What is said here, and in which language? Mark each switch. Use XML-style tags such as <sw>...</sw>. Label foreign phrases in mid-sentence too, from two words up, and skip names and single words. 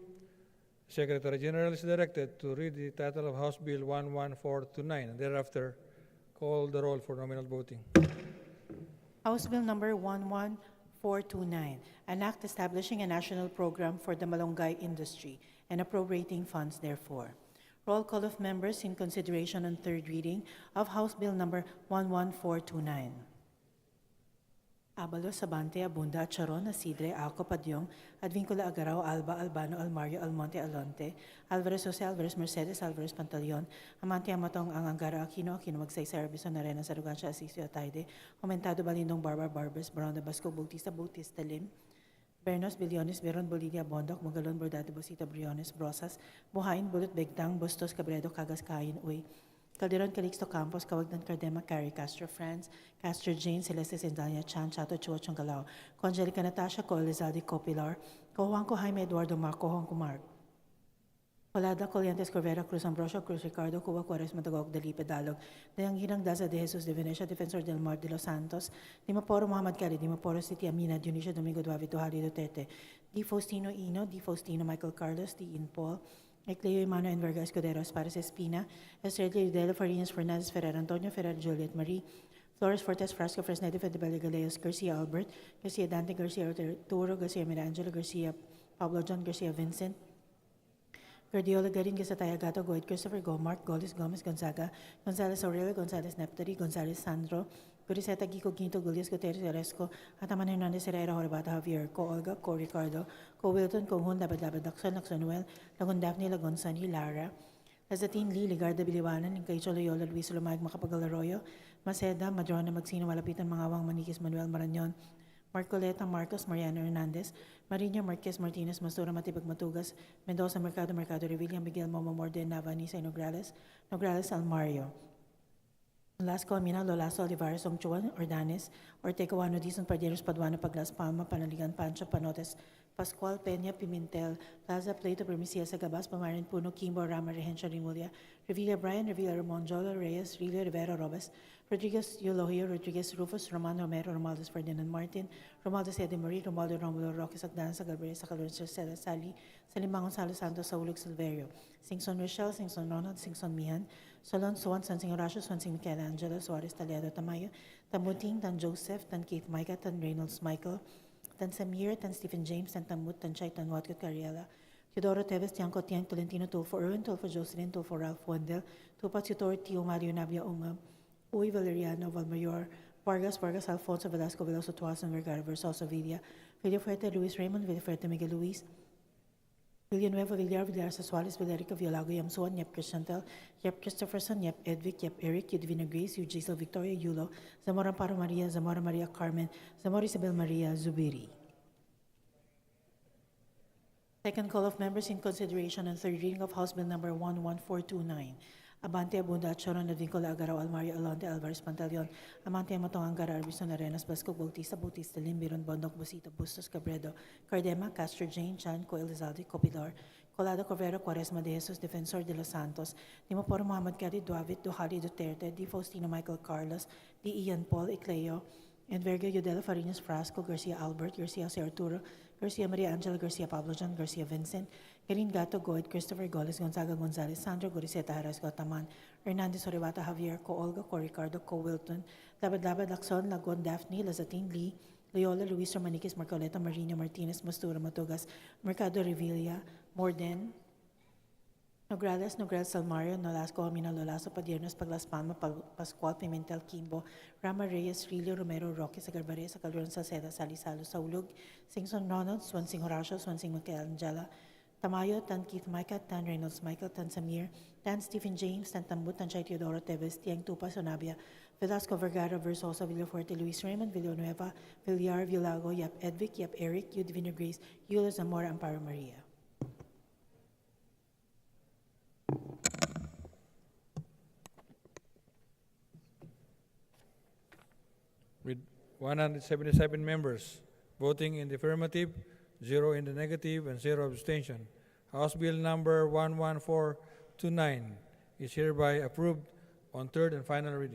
<en>Secretary General is directed to read the title of House Bill 11429 and thereafter call the roll for nominal voting. House Bill number 11429, an act establishing a national program for the malunggay industry and appropriating funds therefore. Roll call of members in consideration on third reading of House Bill number 11429. Abalo, Sabante, Abunda, Charon, Asidre, Aco, Padyong, Advincula, Agarao, Alba, Albano, Almario, Almonte, Alonte, Alvarez, Jose, Alvarez, Mercedes, Alvarez, Pantaleon, Amante, Amatong, Ang Angara, Aquino, Magsay, Arbison, Arena, Sarugansha, Asisio, Atayde, Aumentado, Balindong, Barbar, Barbers, Baronda, Basco, Bautista, Lim, Bernos, Biliones, Beron, Bolivia, Bondoc, Magalon, Bordado, Bosita, Briones, Brosas, Buhain, Bulot, Begtang, Bustos, Cabredo, Cagas, Kain, Uy, Calderon, Calixto, Campos, Cawagdan, Cardema, Cari, Castro, France, Castro, Jane, Celeste, Sendalia, Chan, Chato, Chua, Chongalao, Angelica, Natasha, Co, Elizalde, Copilar, Cojuanco, Jaime, Eduardo, Marco, Juanco, Mark, Colada, Coliantes, Corvera, Cruz, Ambrosio, Cruz, Ricardo, Cuba, Juarez, Matagog, Dalipe, Dalog, Dayang Hirang, Daza, De Jesus, De Venecia, Defensor del Mar, De Los Santos, Dimaporo, Muhammad Kali, Dimaporo City, Amina, Dionisio, Domingo, Duavi, Tuhali, Duterte, Di Faustino, Ino, Di Faustino, Michael Carlos, Di In Paul, Ecleo Emmanuel Enverga Escudero, Espares Espina, Estrella Udelo, Farinas Fernandez, Ferrer, Antonio Ferrer, Juliet Marie, Flores Fortes, Frasco, Fresnete, Fedebele, Galeos, Garcia Albert, Garcia Dante, Garcia Arturo, Garcia Mirangelo, Garcia Pablo John, Garcia Vincent, Guardiola Garin Gisataya Gato Goid Christopher Go Mark Golis Gomez Gonzaga Gonzales Aurelio Gonzales Neptari Gonzales Sandro Guriseta Gico Ginto Gulias Gutierrez Oresco Ataman Hernandez Herrera Horibata Javier Co Olga Co Ricardo Co Wilton Co Hun Dabad Lakson Lakson Noel Lagon Daphne Lagon Sunny Lara Lazatin Lee Ligarda Biliwanan Incaicho Loyola Luis Lumayag Macapagal Arroyo Maceda Madrona Magsino Malapitan Mangawang Maniquis Manuel Marañon Marcoleta Marcos Mariano Hernandez Marina Marquez Martinez Mastura Matibag Matugas Mendoza Mercado Mercado Revilla Miguel Momo Morden Navanisa Nograles Nograles Almario Lasco Amina Lolaso Olivares Ongchuan Ordanes Ortecawano Dizon Parderos Paduano Paglas Palma Panaligan Pancho Panotes Pascual Peña Pimentel Plaza Plato Permisia Sagabas Pamarin Puno Kimbo Rama Rehencia Rimulya Revilla Brian Revilla Ramon Jola Reyes Rilio Rivera Robes Rodriguez Eulogio Rodriguez Rufus Romano Romero Romualdez Ferdinand Martin Romualdez Ede Marie Romualdo Romulo Roque Sagdan Sagalbere Sacalorcio Cela Sali Salimang Gonzalo Santos Saulog Silverio Singson Rochelle Singson Ronald Singson Mihan Solon Swan Sansing Horacio Swansing Michelangelo Suarez Taliado Tamayo Tamuting Tan Joseph Tan Keith Micah Tan Reynolds Michael Tan Samir Tan Stephen James Tan Tamut Tan Chay Tan Watcott Cariela Teodoro Teves Tiangco Tiang Tolentino Tulfo Erwin Tulfo Jocelyn Tulfo Ralph Wendell Tupa Tutor Tio Mario Navia Unga Uy Valeriano Valmayor Vargas Alfonso Velasco Veloso Tuasan Vergara Versosa Villa Villafuerte Luis Raymond Villafuerte Miguel Luis Villanueva Villar Villar Sasuales Villarica Violago Yamsuan Yep Christiantel Yep Christopherson Yep Edvic Yep Eric Yudvina Grace Gisel Victoria Yulo Zamora Amparo Maria Zamora Maria Carmen Zamora Isabel Maria Zubiri. Second call of members in consideration and third reading of House Bill Number 11429. Abante Abunda Choron Advincola Agaraw Almario Alonte Alvarez Pantaleon Amante Matong Angara Arbison Arenas Basco Bautista Limbiron Bondok Busito Bustos Cabredo Cardema Castro Jane Chan Co Elizalde Copilar Colado Corvero Quaresma de Jesus Defensor de los Santos Dimoporo Muhammad Cadi Duavit Duhali Duterte Di Faustino Michael Carlos Di Ian Paul Icleo Enverga Yudela Farinas Frasco Garcia Albert Garcia Jose Arturo Garcia Maria Angela Garcia Pablo John Garcia Vincent Garin Gato Goid Christopher Goles Gonzaga Gonzalez Sandro Goriseta Harris Gotaman Hernandez Oribata Javier Co Olga Co Ricardo Co Wilton Labad Lacson Lagon Daphne Lazatin Lee Loyola Luis Romaniquis Marcoleta Marino Martinez Mastura Matugas Mercado Revilla Morden Nograles Salmario Nolasco Amina Lolaso Padiernos Paglas Palma Pascual Pimentel Kimbo Rama Reyes Rilio Romero Roque Sagarbare Sacalron Salceda Salisalo Saulug Singson Ronald Swansing Horacio Swansing Michelangelo Tamayo Tan Keith Micah Tan Reynolds Michael Tan Samir Tan Stephen James Tan Tambut Tan Chay Teodoro Teves Tiang Tupa Sonabia Velasco Vergara Versosa Villafuerte Luis Raymond Villanueva Villar Villago Yap Edvic Yap Eric Yudvina Grace Yulo Zamora Amparo Maria. With 177 members voting in the affirmative, 0 in the negative, and 0 abstention, House Bill Number 11429 is hereby approved on third and final reading.</en>